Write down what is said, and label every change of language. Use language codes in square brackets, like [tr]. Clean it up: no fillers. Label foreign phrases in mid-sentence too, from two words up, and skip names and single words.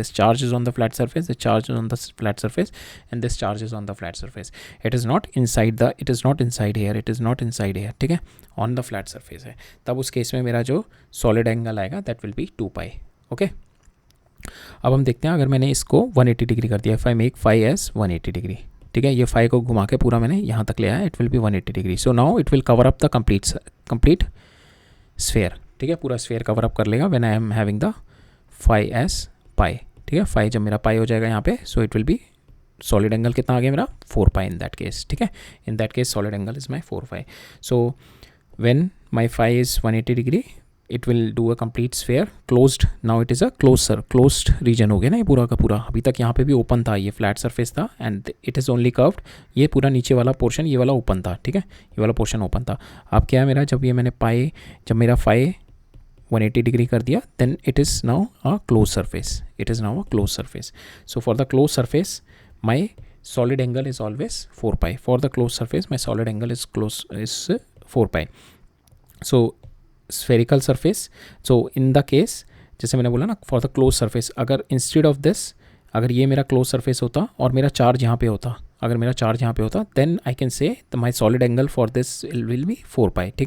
[en] This charge is on the flat surface, this charge is on the flat surface and this charge is on the flat surface. It is not inside here, it is not inside here, [hi] ठीक है, [en] on the flat surface है। [hi] तब उस केस में मेरा जो [en] solid angle [hi] आएगा [en] that will be 2 pi, [hi] okay। अब हम देखते हैं अगर मैंने इसको 180 डिग्री कर दिया, [en] if I make phi as 180 [hi] डिग्री, ठीक है, ये फाई को घुमा के पूरा मैंने यहाँ तक ले आया, [en] it will be [hi] 180 डिग्री। [en] so now it will cover up the complete sphere, [hi] ठीक है, पूरा स्फेयर कवर अप कर लेगा [en] when I am having the phi as pi, [hi] ठीक है। फाई जब मेरा पाई हो जाएगा यहाँ पे, [en] so it will be solid angle [hi] कितना आ गया मेरा [en] 4 pi in that case, [hi] ठीक है, [en] in that case solid angle is my 4 pi. so when my phi is 180 degree it will do a complete sphere closed, now it is a closed region [hi] हो गया ना ये पूरा का पूरा। अभी तक यहाँ पे भी ओपन था, ये फ्लैट सरफेस था [en] and it is only curved, [hi] ये पूरा नीचे वाला पोर्शन ये वाला ओपन था, ठीक है, ये वाला पोर्शन ओपन था। अब क्या है मेरा, जब ये मैंने जब मेरा फाई 180 डिग्री कर दिया, [en] then it is now a close surface, so for the close surface my solid angle is always 4 pi, for the close surface my solid angle is 4 pi, फॉर द क्लोज सरफेस माई सॉलिड एंगल इज 4 पाई। so spherical surface, so in the case [hi] जैसे मैंने बोला ना [en] for the close surface, अगर instead of this [hi] अगर ये मेरा क्लोज सरफेस होता और मेरा चार्ज यहाँ पे होता, [en] then I can say my solid angle for this will be 4 pi, [hi] ठीक है।